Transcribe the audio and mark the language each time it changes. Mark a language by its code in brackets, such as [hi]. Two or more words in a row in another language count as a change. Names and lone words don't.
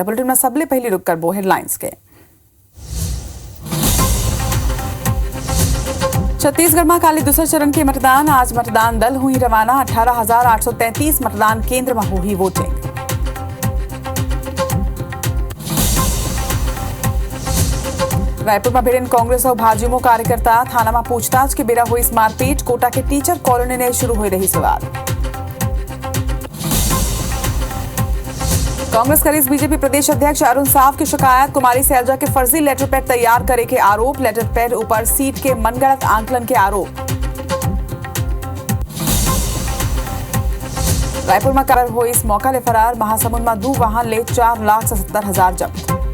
[hne] बुलेटिन में सबले पहले रुक कर बो हेडलाइंस के। छत्तीसगढ़ में काली दूसरे चरण के मतदान, आज मतदान दल हुई रवाना। 18,833 मतदान केंद्र में हुई वोटिंग। रायपुर में भिड़न कांग्रेस और भाजपा कार्यकर्ता, थाना में पूछताछ के बेरा हुई मारपीट। कोटा के टीचर कॉलोनी ने शुरू हुई रही सवाल। कांग्रेस करी बीजेपी प्रदेश अध्यक्ष अरुण साव की शिकायत, कुमारी सैलजा के फर्जी [en] letter pad [hne] तैयार करे के आरोप। [en] letter pad [hne] ऊपर सीट के मनगढ़ंत आंकलन के आरोप। रायपुर में करार हुई इस मौका ले फरार, महासमुंद में 2 वाहन ले 4,70,000 जब्त।